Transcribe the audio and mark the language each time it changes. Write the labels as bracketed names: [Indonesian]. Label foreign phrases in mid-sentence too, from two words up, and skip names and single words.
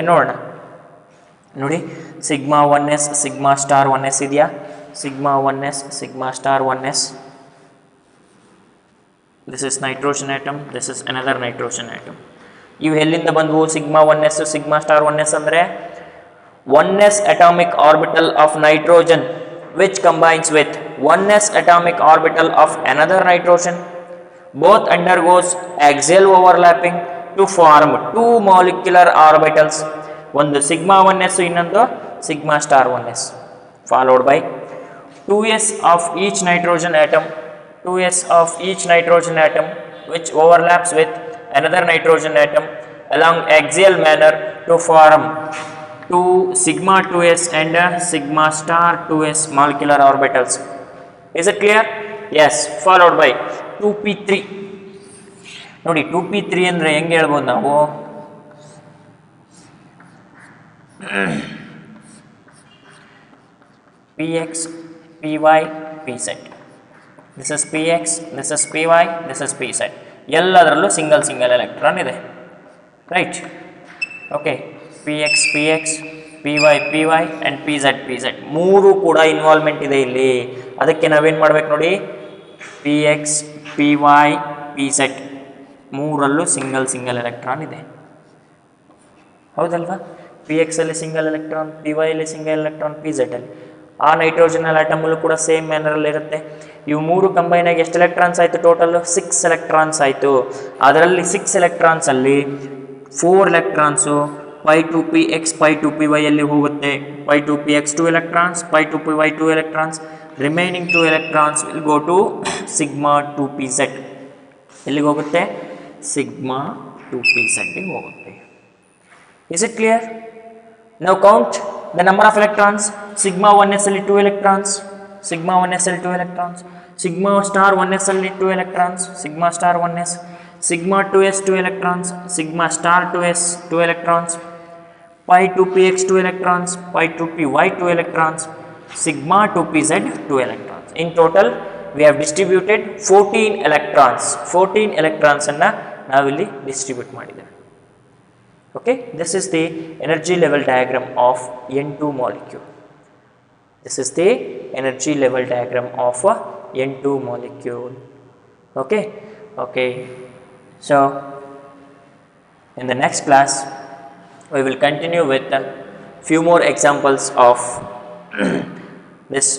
[Kannada] ನೋಡೋಣ, ನೋಡಿ, [English] sigma 1s sigma star 1s [Kannada] ಇದೆಯಾ? [English] sigma 1s sigma star 1s. this is nitrogen atom, this is another nitrogen atom. [Kannada] ಇವು ಎಲ್ಲಿಂದ ಬಂದವು? [English] sigma 1s sigma star 1s ಅಂದರೆ 1s atomic orbital of nitrogen which combines with 1s atomic orbital of another nitrogen. Both undergoes axial overlapping to form 2 molecular orbitals. ಒಂದು sigma 1s ಇನ್ನೊಂದು sigma star 1s, followed by 2s of each nitrogen atom, 2s of each nitrogen atom which overlaps with another nitrogen atom along axial manner to form 2 sigma 2s and sigma star 2s molecular orbitals. Is it clear? Yes, followed by 2p3. [Kannada] ನೋಡಿ 2p3 ಅಂದರೆ ಹೆಂಗೆ ಹೇಳ್ಬೋದು ನಾವು? [English] px py pz. This is px, this is py, this is pz. [Kannada] ಎಲ್ಲದರಲ್ಲೂ [English] single electron [Kannada] ಇದೆ, ರೈಟ್? ಓಕೆ, [English] px px py py and pz pz [Kannada] ಮೂರು ಕೂಡ ಇನ್ವಾಲ್ವ್ಮೆಂಟ್ ಇದೆ ಇಲ್ಲಿ. ಅದಕ್ಕೆ ನಾವೇನು ಮಾಡ್ಬೇಕು ನೋಡಿ, [English] px py pz [Kannada] ಮೂರಲ್ಲೂ [English] single electron [Kannada] ಇದೆ, ಹೌದಲ್ವಾ? px ಅಲ್ಲಿ [English] single electron, [Kannada] py ಅಲ್ಲಿ [English] single electron, [Kannada] pz ಅಲ್ಲಿ. ಆ ನೈಟ್ರೋಜನಲ್ ಆಟಮಲ್ಲೂ ಕೂಡ [English] same manner [Kannada] ಇರುತ್ತೆ. ಇವು ಮೂರು ಕಂಬೈನ್ ಆಗಿ ಎಷ್ಟು ಎಲೆಕ್ಟ್ರಾನ್ಸ್ ಆಯಿತು? ಟೋಟಲ್ 6 ಎಲೆಕ್ಟ್ರಾನ್ಸ್ ಆಯಿತು. ಅದರಲ್ಲಿ 6 ಎಲೆಕ್ಟ್ರಾನ್ಸ್ ಅಲ್ಲಿ 4 ಎಲೆಕ್ಟ್ರಾನ್ಸು pi 2px pi 2py ಅಲ್ಲಿ ಹೋಗುತ್ತೆ, [English] pi 2px 2 electrons, pi 2py 2 electrons, remaining 2 electrons will go to sigma 2pz. [Kannada] ಎಲ್ಲಿಗೆ ಹೋಗುತ್ತೆ? sigma 2pz ಗೆ ಹೋಗುತ್ತೆ. [English] Is it clear? Now count the number of electrons. Sigma 1s [Kannada] ಅಲ್ಲಿ 2 [English] electrons, sigma 1s ಅಲ್ಲಿ 2 electrons, sigma star 1s ಅಲ್ಲಿ 2 electrons, sigma star 1s, sigma 2s 2 electrons, sigma star 2s 2 electrons, pi 2px 2 electrons, pi 2py 2 electrons, sigma 2pz 2 electrons. In total we have distributed 14 electrons. [Kannada] 14 electrons ಅನ್ನು ನಾವಿಲ್ಲಿ ಡಿಸ್ಟ್ರಿಬ್ಯೂಟ್ ಮಾಡಿದ್ದೇವೆ. [English] Okay, this is the energy level diagram of N2 molecule. This is the energy level diagram of a N2 molecule. Okay, okay. So in the next class we will continue with a few more examples of this MOT.